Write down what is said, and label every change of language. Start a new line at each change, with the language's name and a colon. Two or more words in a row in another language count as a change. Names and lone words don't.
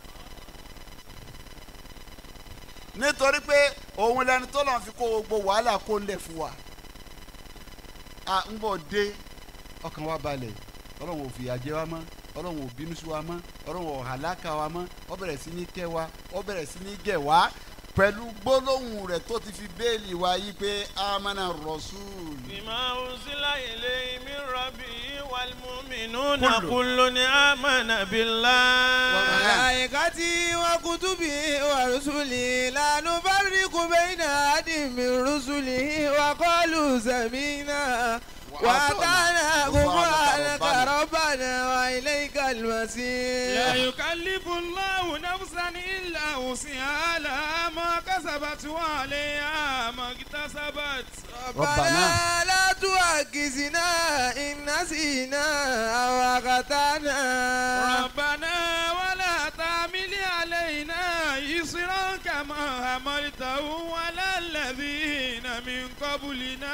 Yoruba: nítorí pé òun lẹni tó lọ́n fi kó gbogbo wàhálà kó lẹ̀ fún wa a ń bọ̀ dé ọkàn wa balẹ̀ ọlọ́run ò fìyà jẹ wa mọ́ ọlọ́run ò bínú sí wa mọ́ ọlọ́run ò hàlákà wa mọ́ ó bẹ̀rẹ̀ sí ní kẹ́ wa ó bẹ̀rẹ̀ sí ní gẹ̀ wá pẹ̀lú gbólóhùn rẹ̀ tó ti fi béèlì wa yí pé
Arabic: آمن الرسول. بما أنزل إليه من ربه والمؤمنون كل آمن بالله. وملائكته وكتبه ورسله لا نفرق بين أحد من رسله وقالوا سمعنا وأطعنا غفرانك ربنا وإليك المصير. لا يكلف الله نفسا إلا وسعها لها ما كسبت وعليها ما اكتسبت. ربنا لا تؤاخذنا إن نسينا أو أخطأنا. ربنا ولا تحمل علينا إصرا كما حملته على الذين من قبلنا.